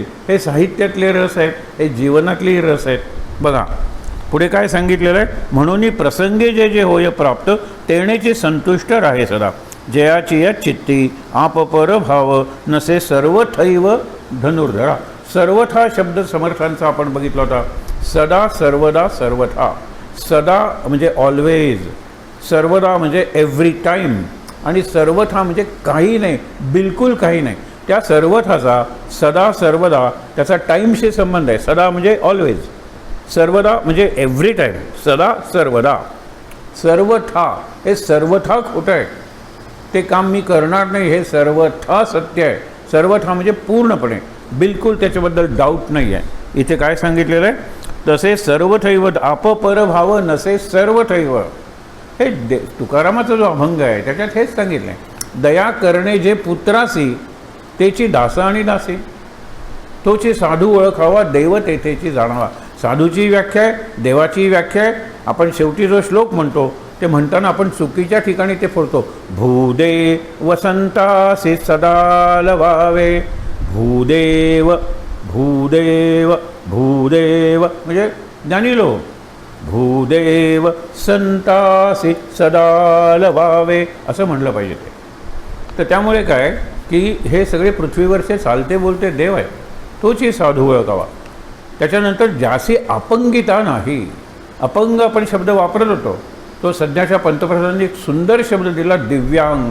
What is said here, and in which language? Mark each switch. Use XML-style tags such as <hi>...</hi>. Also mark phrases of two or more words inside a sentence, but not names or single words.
<mr>हे साहित्यातले रस आहेत, हे जीवनातलेही रस आहेत. बघा पुढे काय सांगितलेलं आहे? म्हणून प्रसंगे जे जे होय प्राप्त, तेणेचे संतुष्ट राहे सदा. जयाची या चित्ती आपपर भाव, नसे सर्वथैव धनुर्धरा. सर्वथा शब्द समर्थांचा आपण बघितला होता. सदा, सर्वदा, सर्वथा. सदा म्हणजे ऑलवेज, सर्वदा म्हणजे</mr> <en>every time,</en> <mr>आणि सर्वथा म्हणजे काही नाही, बिलकुल काही नाही. त्या सर्वथाचा सदा सर्वदा त्याचा टाईमशी संबंध आहे. सदा म्हणजे ऑलवेज, सर्वदा म्हणजे</mr> <en>every time,</en> <mr>सदा सर्वदा. सर्वथा, हे सर्वथा खोटं आहे, ते काम मी करणार नाही, हे सर्वथा सत्य आहे. सर्वथा म्हणजे पूर्णपणे, बिलकुल त्याच्याबद्दल डाऊट नाही आहे. इथे काय सांगितलेलं आहे? तसे सर्वथैव आपपरभाव नसे सर्वथैव. हे तुकारामाचा जो अभंग आहे त्याच्यात हेच सांगितलं आहे. दया करणे जे पुत्रासी, तेची दास आणि दासी. तोची साधू ओळखावा, देव तेथेची जाणावा. साधूची व्याख्या आहे, देवाची व्याख्या आहे. आपण शेवटी जो श्लोक म्हणतो ते म्हणताना आपण चुकीच्या ठिकाणी ते फोडतो. भूदेव वसंतासी सदा लवावे. भूदेव, भूदेव, भूदेव म्हणजे ज्ञानीलो. भूदेव संतासी सदा लवावे असं म्हणलं पाहिजे ते. तर त्यामुळे काय की हे सगळे पृथ्वीवरचे चालते बोलते देव आहे, तोची साधू ओळखावा. त्याच्यानंतर ज्यासी अपंगिता नाही. अपंग आपण शब्द वापरत होतो, तो सध्याच्या पंतप्रधानांनी एक सुंदर शब्द दिला, दिव्यांग.</mr>